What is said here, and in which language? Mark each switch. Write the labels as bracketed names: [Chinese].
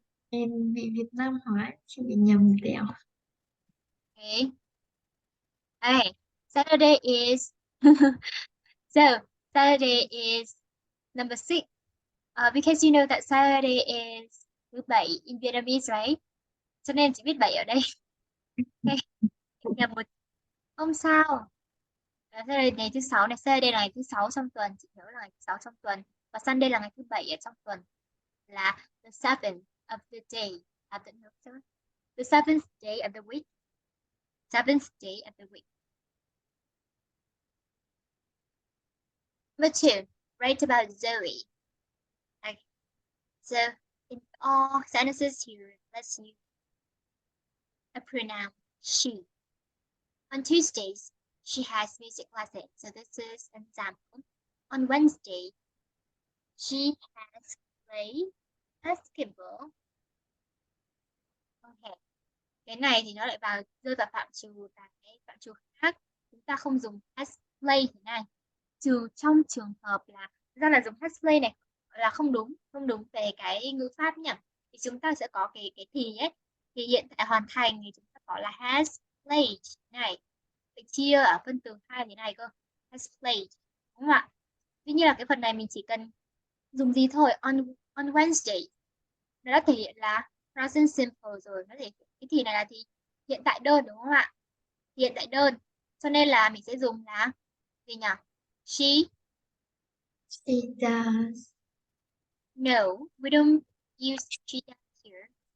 [Vietnamese] Em bị Việt Nam hỏi chị bị nhầm tẹo. [English] Okay. Okay. Saturday is so Saturday is number 6. Because you know that Saturday is [Vietnamese] thứ bảy [English] in Vietnamese, right? [Vietnamese] Cho nên chị viết 7 ở đây. Okay. Nhầm một. Không sao. Saturday ngày thứ 6 này, Saturday là ngày thứ 6 trong tuần, chị nhớ là ngày thứ 6 trong tuần. Và Sunday là ngày thứ 7 ở trong tuần. [English] Là the 7th of the day of the 7th day of the week. 7th day of the week. Number 2, write about Zoe. Okay. So in all sentences here, let's use a pronoun she. On Tuesdays, she has music lessons. So this is an example. On Wednesday, she has played basketball. Okay. [Vietnamese] Cái này thì nó lại rơi vào phạm trù khác. Chúng ta không dùng [English] has played [Vietnamese] thế này. Trừ trong trường hợp là ra là dùng has played này là không đúng về cái ngữ pháp nhỉ. Thì chúng ta sẽ có cái thì ấy, thì hiện tại hoàn thành thì chúng ta có là [English] has played [Vietnamese] này. Phải chia ở phân từ 2 thế này cơ. Has played. Đúng không ạ? Tuy nhiên là cái phần này mình chỉ cần dùng gì thôi, [English] on Wednesday. [Vietnamese] Nó đã thể hiện là [English] present simple [Vietnamese] rồi, nó thể hiện cái thì này là thì hiện tại đơn đúng không ạ? Hiện tại đơn. Cho nên là mình sẽ dùng là gì nhỉ? [English] She. She does. No, we don't use she does here.